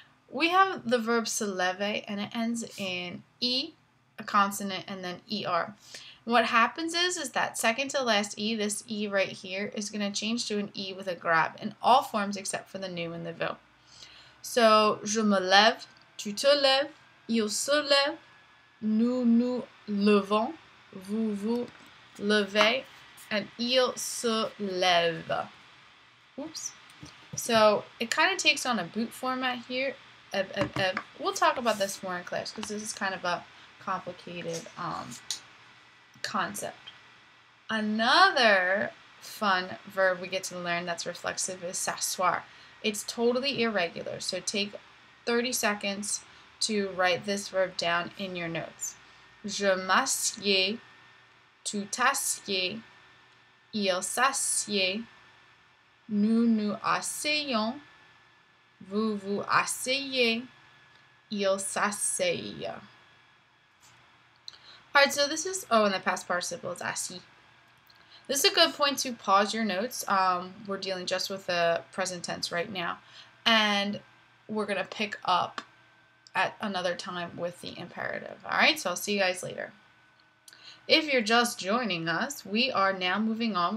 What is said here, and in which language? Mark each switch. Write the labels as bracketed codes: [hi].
[en] We have the verb se lever, and it ends in E, a consonant, and then ER. What happens is that second to last E, this E right here, is going to change to an E with a grab in all forms except for the nous and the vous. [fr] So, je me lève, tu te lèves, il se lève, nous nous levons, vous vous levez, [en] and [fr] il se lève. [en] Oops. So it kind of takes on a boot format here. We'll talk about this more in class because this is kind of a complicated concept. Another fun verb we get to learn that's reflexive is s'asseoir. It's totally irregular, so take 30 seconds to write this verb down in your notes. [fr] Je m'assieds, tu t'assieds, il s'assied, nous nous asseyons, vous vous asseyez, il s'asseye. [en] Alright, so this is, and the past participle is assis. This is a good point to pause your notes. We're dealing just with the present tense right now, and we're going to pick up at another time with the imperative. Alright, so I'll see you guys later. If you're just joining us, we are now moving on.